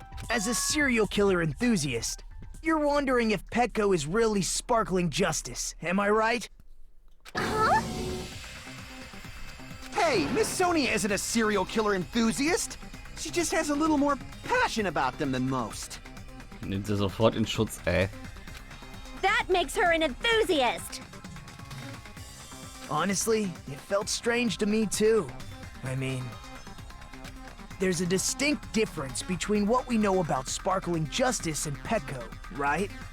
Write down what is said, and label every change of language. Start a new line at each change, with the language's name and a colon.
English: As a serial killer enthusiast, you're wondering if Petco is really sparkling justice, am I right? huh? Hey, Miss Sonia isn't a serial killer enthusiast. She just has a little more passion about them than most.
German: Nimmt sie sofort in Schutz, ey.
English: That makes her an enthusiast! Honestly, it felt strange to me too. I mean, there's a distinct difference between what we know about sparkling justice and Petco, right?